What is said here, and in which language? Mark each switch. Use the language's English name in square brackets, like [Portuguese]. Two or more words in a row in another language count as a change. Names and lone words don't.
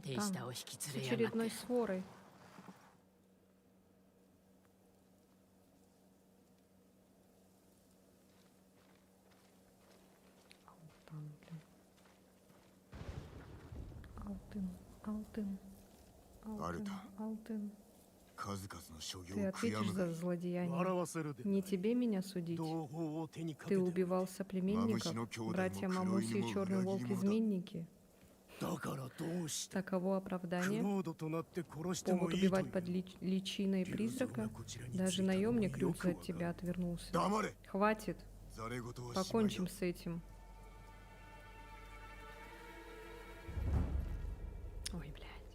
[Japanese] 手 [Russian] Алтан. [Japanese] 下を引き [Russian] С [Japanese] 連れやがっ [Russian] очередной [Japanese] て [Russian] сворой. Алтан, блин. Алтын, Алтын, Алтын, Альта. Алтын. [Japanese] 数々の所業 [Russian] Ты [Japanese] を悔や [Russian] ответишь [Japanese] むが [Russian] за злодеяние. [Japanese] 笑わせるで [Russian] Не тебе меня судить. [Japanese] 同胞を手にかけ [Russian] Ты [Japanese] て [Russian] убивал соплеменников, братья Мамуси и Черный Волк изменники. [Japanese] だからどうして [Russian] Таково [Japanese] ク [Russian] оправдание. [Japanese] ロードとなって殺しても [Russian] Повод [Japanese] いいとい [Russian] убивать под [Japanese] う [Russian] личиной призрака. Даже наемник Рюкза от тебя отвернулся. [Japanese] 黙れ。 [Russian] Хватит, [Japanese] ざれ言はしまいだ。 [Russian] покончим с этим. Ой, блядь.